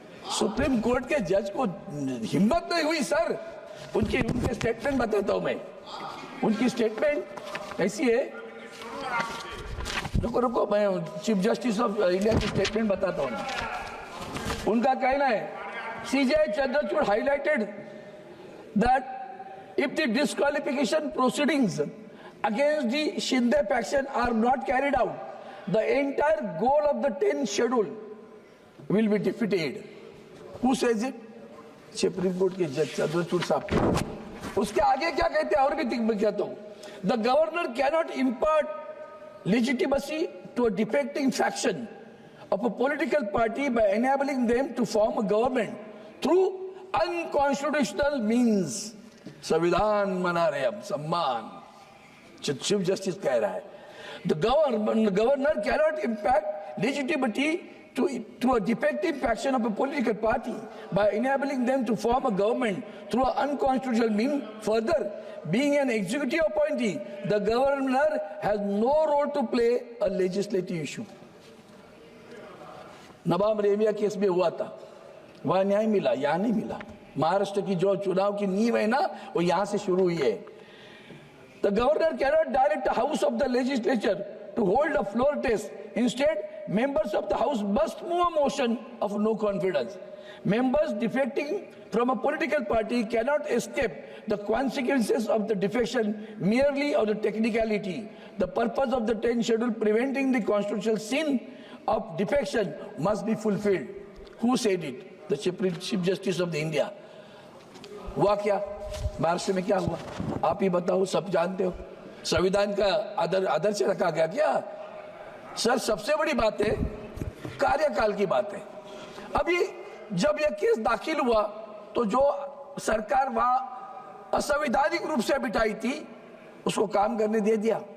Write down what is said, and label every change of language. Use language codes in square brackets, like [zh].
[hi] Supreme court के जज को हिम्मत नहीं हुई सर। उनके स्टेटमेंट बताता हूं मैं, उनकी स्टेटमेंट ऐसी है, रुको मैं चीफ जस्टिस ऑफ इंडिया की स्टेटमेंट बताता हूं। उनका कहना है, [en] CJI Chandrachud highlighted that if the disqualification proceedings against the Shinde faction are not carried out, the entire goal of the 10th schedule will be defeated. Who says it? [hi] Supreme court के जज चंद्रचूड़ साहब। उसके आगे क्या कहते हैं और भी कहता हूं, [en] the governor cannot impart legitimacy to a defecting faction of a political party by enabling them to form a government through unconstitutional means. [hi] संविधान मना रहे हम, सम्मान। चीफ जस्टिस कह रहा है, [en] The governor cannot impact legitimacy to a defective faction of a political party by enabling them to form a government through an unconstitutional means. Further, being an executive appointee, the governor has no role to play a legislative issue. [hi] Nawab Rebia case में हुआ था, वहां न्याय मिला, यहां नहीं मिला। महाराष्ट्र की जो चुनाव की नींव है ना, वो यहां से शुरू हुई है। [en] The governor cannot direct the house of the legislature to hold a floor test. Instead members of the house must move a motion of no confidence. Members defecting from a political party cannot escape the consequences of the defection merely of the technicality. The purpose of the 10th schedule preventing the constitutional sin of defection must be fulfilled. Who said it? The Chief Justice of the India. [hi] हुआ क्या महाराष्ट्र में? क्या हुआ आप ही बताओ, सब जानते हो। संविधान का आदर से रखा गया क्या? सर सबसे बड़ी बात है कार्यकाल की बात है। अभी जब यह केस दाखिल हुआ तो जो सरकार वहां असंवैधानिक रूप से बिठाई थी उसको काम करने दे दिया।